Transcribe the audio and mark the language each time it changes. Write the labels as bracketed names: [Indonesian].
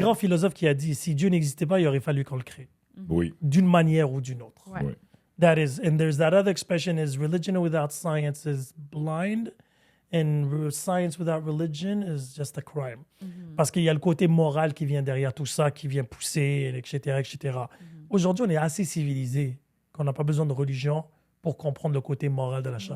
[French] grand philosophe qui a dit, si Dieu n'existait pas, il aurait fallu qu'on le crée, Oui. d'une manière ou d'une autre. Ouais. Oui. [English] That is, and there's that other expression is religion without science is blind, and science without religion is just a crime. [French] Parce qu'il y a le côté moral qui vient derrière tout ça, qui vient pousser, etc., etc. Aujourd'hui, on est assez civilisé qu'on n'a pas besoin de religion pour comprendre le côté moral de la chose.